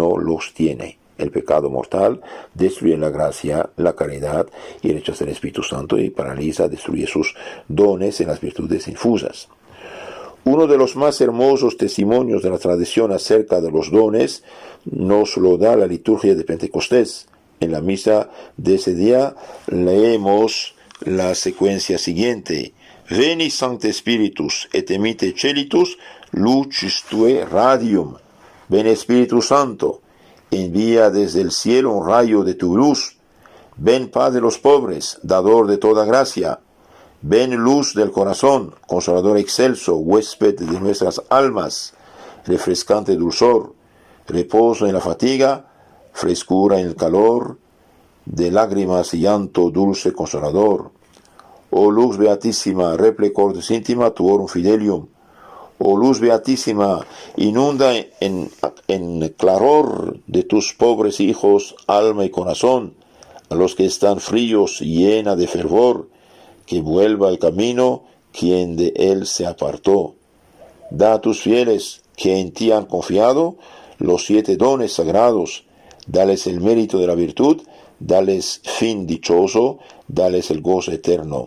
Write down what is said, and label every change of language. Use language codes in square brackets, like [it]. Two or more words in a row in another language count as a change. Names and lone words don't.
[es] El pecado mortal destruye la gracia, la caridad y el rechazo del Espíritu Santo, y paraliza, destruye sus dones en las virtudes infusas. Uno de los más hermosos testimonios de la tradición acerca de los dones nos lo da la liturgia de Pentecostés. En la misa de ese día leemos la secuencia siguiente: [la] Veni Sancte Spiritus et emite celitus lucis tue radium. [es] Ven Espíritu Santo, envía desde el cielo un rayo de tu luz. Ven Paz de los pobres, dador de toda gracia. Ven luz del corazón, consolador excelso, huésped de nuestras almas, refrescante dulzor, reposo en la fatiga, frescura en el calor, de lágrimas y llanto dulce consolador. Oh luz beatísima, [la] replicor íntima tuorum fidelium. [es] Oh luz beatísima, inunda en claror de tus pobres hijos alma y corazón, a los que están fríos llena de fervor, que vuelva al camino quien de él se apartó. Da a tus fieles que en ti han confiado los 7 dones sagrados, dales el mérito de la virtud, dales fin dichoso, dales el gozo eterno.